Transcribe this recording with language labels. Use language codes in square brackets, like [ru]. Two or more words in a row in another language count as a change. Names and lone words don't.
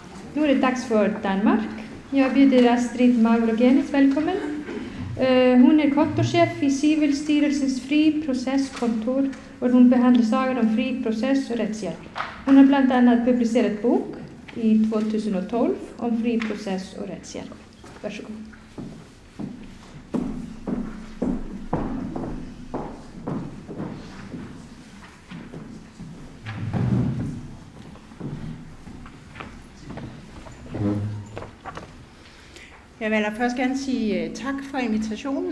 [sv] Nu är det dags för Danmark. Jag bjuder Astrid Maurogenes välkommen. Hon är kontorchef i Civilstyrelsens fri processkontor och hon behandlar saker om fri process och rättshjälp. Hon har bland annat publicerat bok i 2012 om fri process och rättshjälp. Varsågod. [da] Jeg vil først gerne sige tak for invitationen.